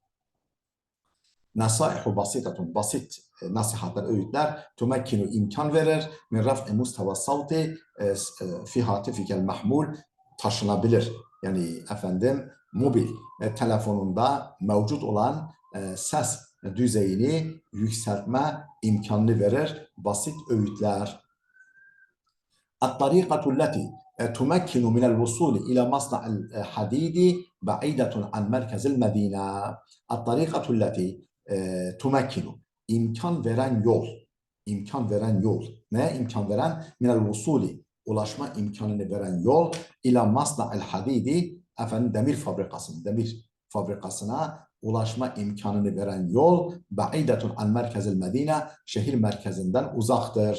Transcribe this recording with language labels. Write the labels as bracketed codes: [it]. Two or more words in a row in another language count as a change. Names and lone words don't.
[ar] نصائح بسيطة [tr] basit nasihatler, öğütler [ar] tumekkinu [tr] imkan verir [ar] من رفع مستوى الصوت في هاتفك المحمول taşınabilir. [tr] Yani mobil telefonunda mevcut olan ses düzeyini yükseltme imkanını verir basit öğütler. [ar] الطريقة التي تمكن من الوصول إلى مصنع الحديد بعيدة عن مركز المدينة. الطريقة التي تمكن [tr] imkan veren yol. Ne imkan veren? [ar] من الوصول [tr] ulaşma imkanını veren yol [ar] إلى مصنع الحديد [tr] demir fabrikasına ulaşma imkanını veren yol [ar] بعيدة عن مركز المدينة [tr] şehir merkezinden uzaktır.